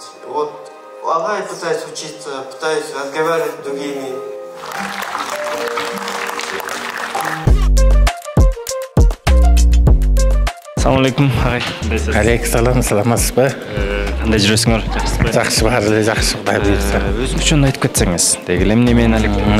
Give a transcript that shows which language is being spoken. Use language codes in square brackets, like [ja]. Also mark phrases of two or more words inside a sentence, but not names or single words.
[ru] Вот ага, я пытаюсь учиться, пытаюсь разговаривать с другими. [ar] السلام عليكم. [ky] Алейкум саламатсызбы? Кандай жүрөсүңөр? Жакшысызбы? Жакшы, баары эле жакшы, Кудай буйрса. Өзүңчө айтып кетсеңиз. Деги эле эмне менен алек?